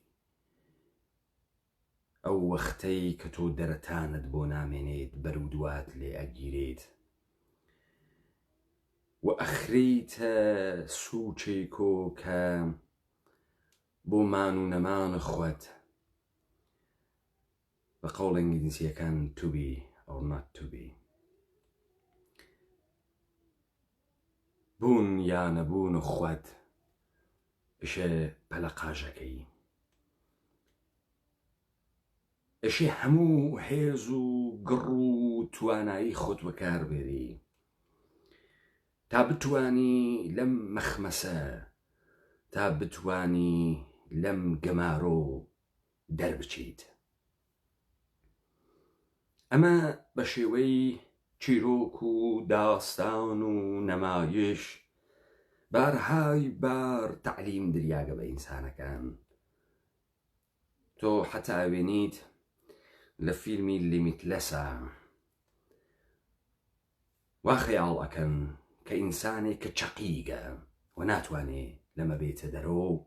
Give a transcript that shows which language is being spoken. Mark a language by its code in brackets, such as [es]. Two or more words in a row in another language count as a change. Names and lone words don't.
[ckb] ئەو وەختەی کە تۆ دەرەتانت بۆ نامێنێت بەرودوات لێ ئەگیرێت و ئەخریتە سوچێکۆ کە بۆ مان و نەمان خۆت بە قەوڵ ئینگلیزیەکان [en] to be or not to be، [ckb] بوون یا نەبوون خۆت ئشێ پەلە قاژەکەی، ئەشێ هەموو هێز و گڕ و توانایی خۆت بەکاربێری تا بتوانی لەم مەخمەسە، تا بتوانی لەم گەمارۆ دەربچیت. ئەمە بە شێوەی چیرۆک و داستان و نەمایش بارهای بار تعلیم دریاگە بە ئینسانەکان. تۆ حەتا ئەوێنیت لە فیلمی لیمیتلەسە وا خەیاڵ ئەکەن کە ئینسانێک کە چەقیگە و ناتوانێ لەمە بێتە دەرۆ